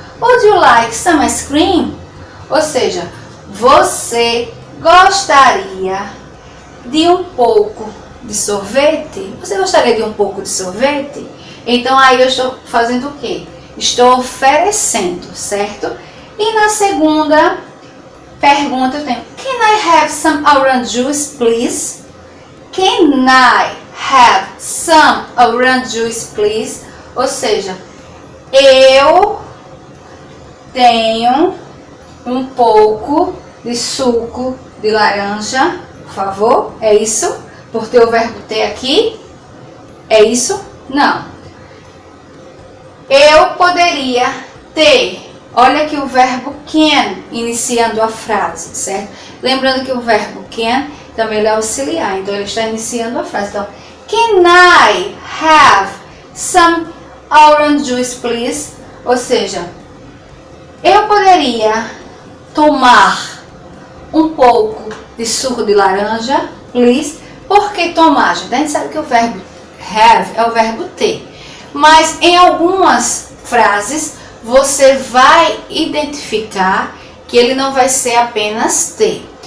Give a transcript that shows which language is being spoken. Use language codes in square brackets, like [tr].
[en] Would you like some ice cream? [pt] Ou seja, você gostaria de um pouco de sorvete? Você gostaria de um pouco de sorvete? Então aí eu estou fazendo o quê? Estou oferecendo, certo? E na segunda pergunta eu tenho: [en] Can I have some orange juice, please? Can I have some orange juice, please? [pt] Ou seja, eu tenho um pouco de suco de laranja, por favor. É isso? Por ter o verbo ter aqui? É isso? Não. Eu poderia ter. Olha aqui o verbo can iniciando a frase, certo? Lembrando que o verbo can também ele é auxiliar, então ele está iniciando a frase. [en] Então, can I have some orange juice, please? [pt] Ou seja, eu poderia tomar um pouco de suco de laranja, please? Por que tomar? A gente sabe que o verbo have é o verbo ter. Mas em algumas frases você vai identificar que ele não vai ser apenas ter.